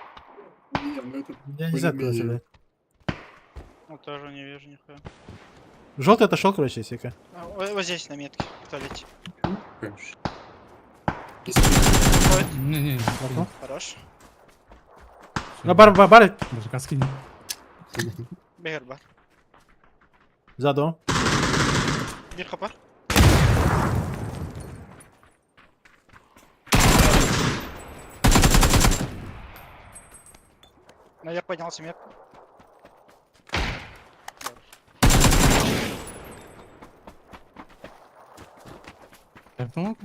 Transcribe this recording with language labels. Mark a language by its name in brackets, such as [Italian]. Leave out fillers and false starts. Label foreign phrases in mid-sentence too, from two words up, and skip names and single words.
[Russian] Я не знаю, куда сюда. Ну, тоже не вижу нихуя. Желтый отошел, короче, сека. А, вот здесь на метке, в туалете. Не-не. Окно. Хорош. На бар. Даже каски нет. Бегерба. Заду. Бир хапа. Наверх поднялся метку. Автоматом?